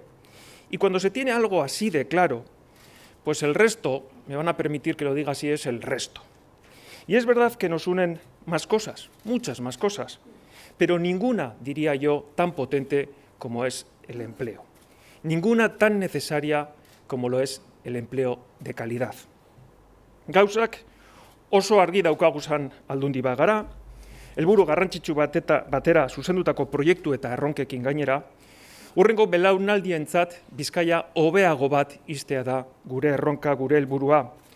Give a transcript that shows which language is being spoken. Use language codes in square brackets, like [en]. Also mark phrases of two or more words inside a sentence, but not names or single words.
[es] Y cuando se tiene algo así de claro, pues el resto, me van a permitir que lo diga así, es el resto. Y es verdad que nos unen más cosas, muchas más cosas, pero ninguna, diría yo, tan potente como es el empleo. Ninguna tan necesaria como lo es el empleo de calidad. [eu] Gauzak oso argi daukaguzan aldundi bagara, helburu garrantzitsu batera zuzendutako proiektu eta erronkekin gainera, hurrengo belaunaldientzat Bizkaia hobeago bat iztea da gure erronka, gure helburua.